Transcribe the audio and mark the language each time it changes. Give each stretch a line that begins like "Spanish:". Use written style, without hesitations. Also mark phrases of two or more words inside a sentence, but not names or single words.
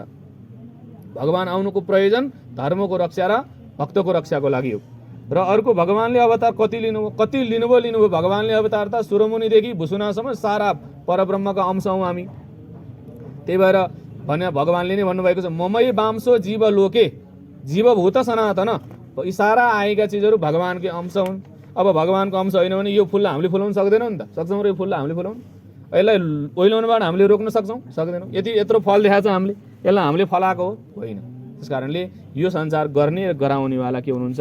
Nepali: भगवान आउनुको प्रयोजन धर्मको रक्षा र भक्तको रक्षाको लागि हो। र अर्को भगवानले अवतार कति लिनुभयो भगवानले अवतार त सुरमुनिदेखि भुसुनासम्म सारा परब्रह्मका अंश हौँ हामी। त्यही भएर भने भगवानले नै भन्नुभएको छ
Sanskrit: ममै वांशो जीव लोके जीवभूत सनातन।
Nepali: यी सारा आएका चिजहरू भगवानकै अंश हुन्। अब भगवानको अंश होइन भने यो फुललाई हामीले फुलाउन सक्दैनौँ नि त, सक्छौँ र यो फुललाई हामीले फुलाउनु? यसलाई ओइलाउनबाट हामीले रोक्न सक्छौँ? सक्दैनौँ। यत्रो फल देखाएको छ हामीले, यसलाई हामीले फलाएको हो? होइन। त्यस कारणले यो संसार गर्ने र गराउनेवाला के हुनुहुन्छ?